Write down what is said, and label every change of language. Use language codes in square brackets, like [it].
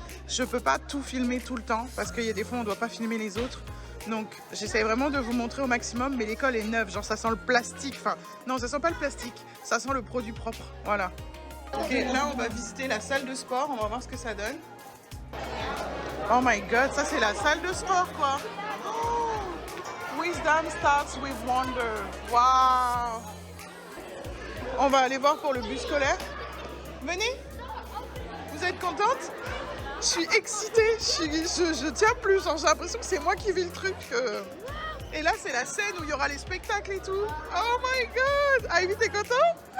[fr] Je peux pas tout filmer tout le temps parce qu'il y a des fois on doit pas filmer les autres. Donc j'essaie vraiment de vous montrer au maximum, mais l'école est neuve, genre ça sent le plastique. Enfin, non, ça sent pas le plastique, ça sent le produit propre. Voilà. Ok, là on va visiter la salle de sport, on va voir ce que ça donne. [en] Oh my god, [fr] ça c'est la salle de sport quoi. [en] Oh, wisdom starts with wonder. Wow. [fr] On va aller voir pour le bus scolaire. Venez. Vous êtes contente? Je suis excitée, je tiens plus, j'ai l'impression que c'est moi qui vis le truc. Et là c'est la scène où il y aura les spectacles et tout. [en] Oh my god! [fr] Ivy, t'es contente?